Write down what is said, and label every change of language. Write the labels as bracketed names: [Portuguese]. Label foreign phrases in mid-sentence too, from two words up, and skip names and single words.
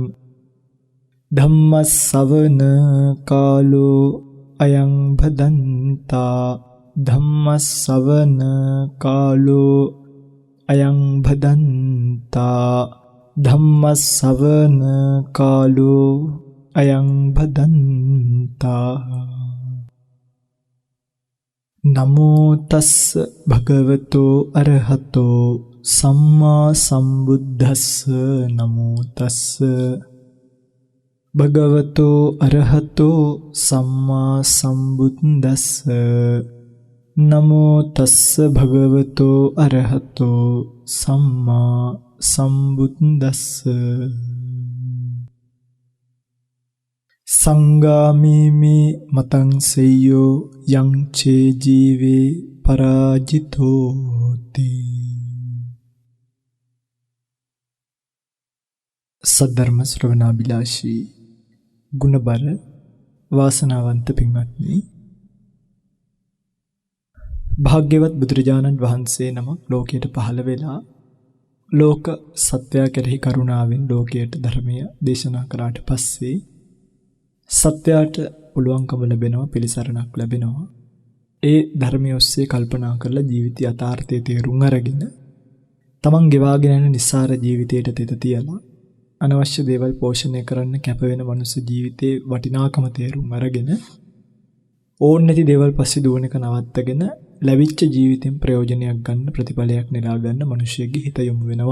[Pali] धम्मश्रवण कालो अयं भदन्ता धम्मश्रवण कालो अयं भदन्ता धम्मश्रवण कालो अयं भदन्ता। नमो तस् भगवतो अरहतो सम्मा सम्बुद्धस्स नमो तस् भगवतो अरहतो सम्मा सम्बुद्धस्स नमो तस् भगवतो अरहतो सम्मा सम्बुद्धस्स। संगामी में मतंग सेयो यं चे जीवे पराजितोति। [Sinhala] සද්ධර්ම ශ්‍රවණාභිලාෂී ගුණබර වාසනාවන්ත පිංගමත්නී භාග්‍යවත බුදුරජාණන් වහන්සේ නමක් ලෝකයට පහළ වෙලා ලෝක සත්‍යය කෙරෙහි කරුණාවෙන් ලෝකයට ධර්මය දේශනා කරාට පස්සේ සත්‍යයට පුළුවන්කම ලැබෙනවා, පිළිසරණක් ලැබෙනවා. ඒ ධර්මය ඔස්සේ කල්පනා කරලා ජීවිතය යථාර්ථයේ තේරුම් අරගෙන තමන් ගෙවාගෙන යන නිස්සාර ජීවිතයට තෙත තියලා අනවශ්‍ය දේවල් පෝෂණය කරන්න කැප වෙන මනුස්ස ජීවිතේ වටිනාකම තේරුම් අරගෙන ඕන නැති දේවල් පස්සේ දුවන එක නවත්තගෙන ලැබිච්ච ජීවිතෙන් ප්‍රයෝජනයක් ගන්න, ප්‍රතිඵලයක් නෙලා ගන්න මිනිස්සෙගේ හිත යොමු වෙනවා.